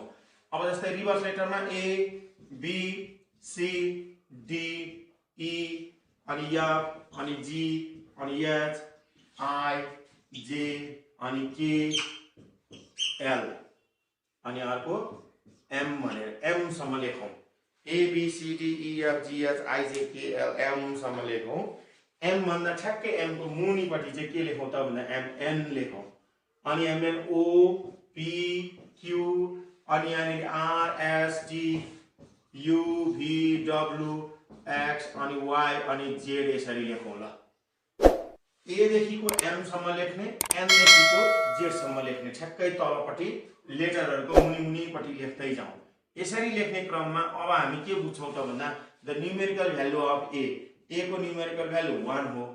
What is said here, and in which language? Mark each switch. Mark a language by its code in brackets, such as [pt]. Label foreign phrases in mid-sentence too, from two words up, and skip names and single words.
[ne] अब जस्तै रिभर्स लेटरमा ए बी सी डी ई अनि एफ अनि जी अनि एच आई जे अनि के एल अनि अर्को एम भनेर एम सम्म लेखौँ। ए बी सी डी ई एफ जी एच आई जे के एल एम सम्म लेखौँ। एम भन्दा ठ्याक्कै एम को मुनिपट्टि चाहिँ के लेखौँ त भन्दा एम एन लेखौँ। अनि एमएन ओ पी क्यू अनि यहाँनिर आर एस टी यू भी डब्लु एक्स अनि वाई अनि जेड यसरी लेखौँ। ल ए देखिको एम सम्म लेख्ने, एन देखिको जेड सम्म लेख्ने, ठ्याक्कै तलपट्टि लेटरहरुको मुनि मुनिपट्टि लेख्दै जाउँ। यसरी लेख्ने क्रममा अब हामी के बुझ्छौँ त भन्दा [en] the numerical value of A [ne] को न्युमेरिकल भ्यालु 1 हो।